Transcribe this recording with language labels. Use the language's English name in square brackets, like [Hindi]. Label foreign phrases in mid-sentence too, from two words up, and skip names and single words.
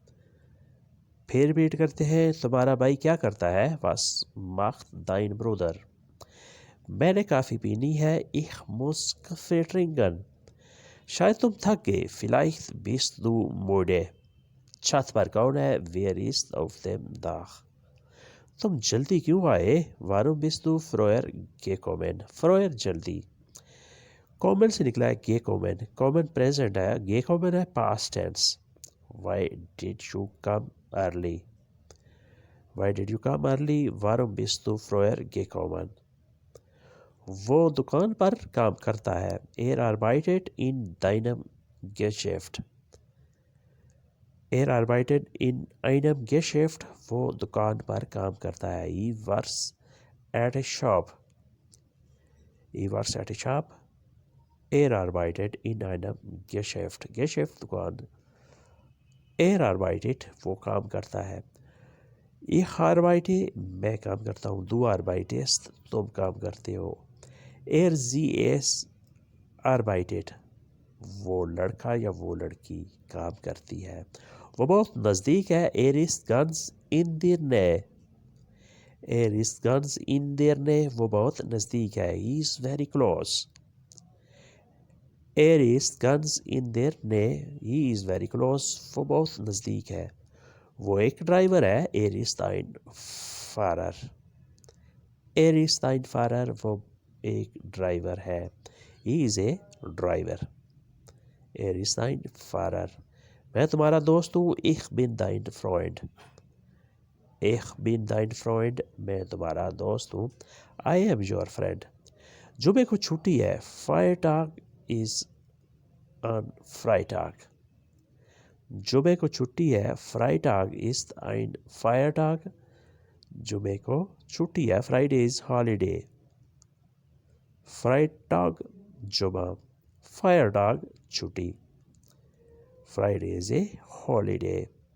[Urdu] پھر ریپیٹ کرتے ہیں، تمہارا بھائی کیا کرتا ہے؟ [German] was macht dein Bruder۔ [Urdu] میں نے کافی پینی ہے، [German] ich muss Kaffee trinken۔ [Urdu] شاید تم تھک گئے، [German] vielleicht bist du müde۔ [Urdu] چھت پر کون ہے؟ [German] wer ist auf dem Dach۔ [Urdu] تم جلدی کیوں آئے؟ [German] warum bist du früher gekommen، früher جلدی۔ [Urdu] kommen سے نکلا ہے gekommen، kommen present ہے، gekommen ہے [English] past tense۔ why did you come early، why did you come early، [German] warum bist du früher gekommen۔ [Urdu] وہ دکان پر کام کرتا ہے. [German] Er arbeitet in deinem Geschäft. Er arbeitet in einem Geschäft. [Urdu] وہ دکان پر کام کرتا ہے. [English] He works at a shop. He works at a shop. [German] Er arbeitet in einem Geschäft. [Urdu] Geschäft دکان. [German] Er arbeitet [Urdu] وہ کام کرتا ہے. [German] Ich arbeite [Urdu] میں کام کرتا ہوں. [German] Du arbeitest [Urdu] تم کام کرتے ہو. [German] Sie es arbeitet [Urdu] وہ لڑکا یا وہ لڑکی کام کرتی ہے. وہ بہت نزدیک ہے. [German] ist ganz in der Nähe. ist ganz in der Nähe [Urdu] وہ بہت نزدیک ہے. [English] He is very close. [German] ist ganz in der Nähe. [English] He is very close [Urdu] وہ بہت نزدیک ہے. وہ ایک ڈرائیور ہے. [German] ist ein Fahrer. ist ein Fahrer [Urdu] وہ ایک ڈرائیور ہے. [English] He is a driver. [German] ist ein Fahrer. [Urdu] میں تمہارا دوست ہوں. [German] Ich bin dein Freund. Ich bin dein Freund. [Urdu] میں تمہارا دوست ہوں. [English] I am your friend. [Urdu] جمعے کو چھٹی ہے. [English] Freitag is on Freitag. [Urdu] جمعے کو چھٹی ہے. [German] Freitag ist ein Feiertag. [Urdu] جمعے کو چھٹی ہے. [English] Friday is holiday. [German] Freitag جمعہ. Feiertag چھٹی. [English] Friday is a holiday.